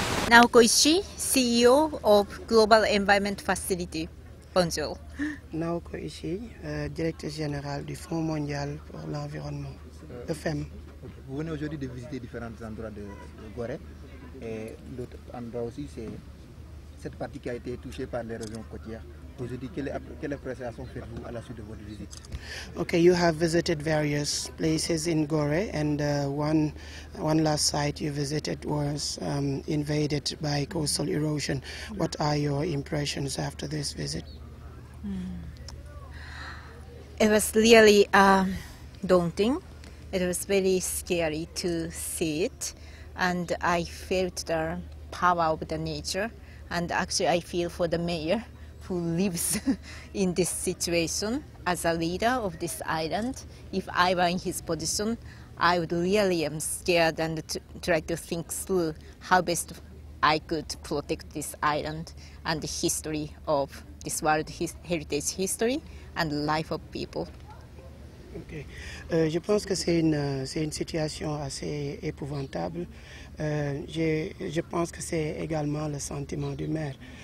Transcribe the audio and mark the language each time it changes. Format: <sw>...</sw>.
<en>Naoko Ishii, CEO of Global Environment Facility.</en> <fr>Bonjour. Naoko Ishii, directeur général du Fonds mondial pour l'environnement, le FEM.</fr> <en>Okay.</en> <fr>Vous venez aujourd'hui de visiter différents endroits de Gorée et l'autre endroit aussi c'est cette partie qui a été touchée par l'érosion côtière. Aujourd'hui, quelle appréciation faites-vous à la suite de votre visite?</fr> <en>Okay, you have visited various places in Gorée, and one last site you visited was invaded by coastal erosion. What are your impressions after this visit? It was really daunting. It was very scary to see it, and I felt the power of the nature. And actually, I feel for the mayor who lives in this situation as a leader of this island. If I were in his position, I would really scared and try to think through how best I could protect this island and the history of this World Heritage history and life of people. Okay.</en> <fr>Je pense que c'est une situation assez épouvantable. Je pense que c'est également le sentiment du maire.</fr>